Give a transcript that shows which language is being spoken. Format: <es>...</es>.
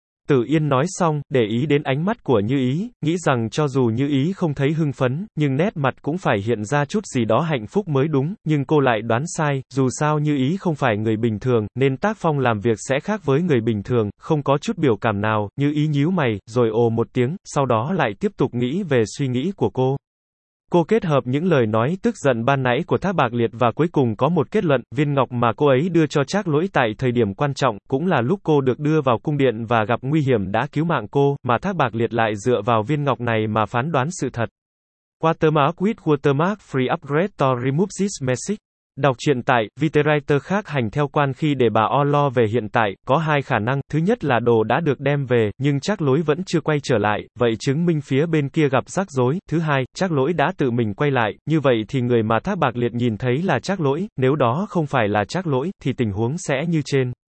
<vi>Tử Yên nói xong, để ý đến ánh mắt của Như Ý, nghĩ rằng cho dù Như Ý không thấy hưng phấn, nhưng nét mặt cũng phải hiện ra chút gì đó hạnh phúc mới đúng, nhưng cô lại đoán sai, dù sao Như Ý không phải người bình thường, nên tác phong làm việc sẽ khác với người bình thường, không có chút biểu cảm nào, Như Ý nhíu mày, rồi ồ một tiếng, sau đó lại tiếp tục nghĩ về suy nghĩ của cô. Cô kết hợp những lời nói tức giận ban nãy của Thác Bạc Liệt và cuối cùng có một kết luận, viên ngọc mà cô ấy đưa cho Trác Lỗi tại thời điểm quan trọng, cũng là lúc cô được đưa vào cung điện và gặp nguy hiểm đã cứu mạng cô, mà Thác Bạc Liệt lại dựa vào viên ngọc này mà phán đoán sự thật.</vi> <en>Watermark with watermark free upgrade to remove this message.</en> <vi>Đọc truyện tại, Viterreiter khác hành theo quan khi để bà O lo về hiện tại, có hai khả năng, thứ nhất là đồ đã được đem về, nhưng Trác Lỗi vẫn chưa quay trở lại, vậy chứng minh phía bên kia gặp rắc rối, thứ hai, Trác Lỗi đã tự mình quay lại, như vậy thì người mà Thác Bạc Liệt nhìn thấy là Trác Lỗi, nếu đó không phải là Trác Lỗi, thì tình huống sẽ như trên.</vi>